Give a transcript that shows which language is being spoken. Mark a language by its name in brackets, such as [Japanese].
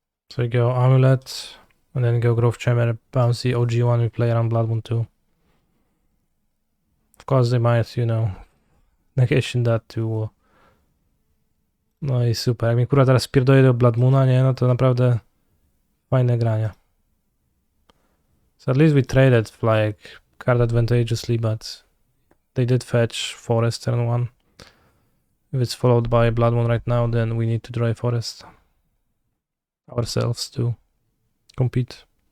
[English] So we go Amulet, and then go Growth Chamber, bouncy OG1 we play around Blood Moon 2. Of course they might, you know, negation that to... [Polish] No i super. Jak mi kurwa teraz pierdolę do Blood Moona, nie? No to naprawdę fajne granie. [English] So at least we traded like card advantageously, but they did fetch Forest turn 1. If it's followed by Blood Moon right now, then we need to draw a Forest ourselves to compete.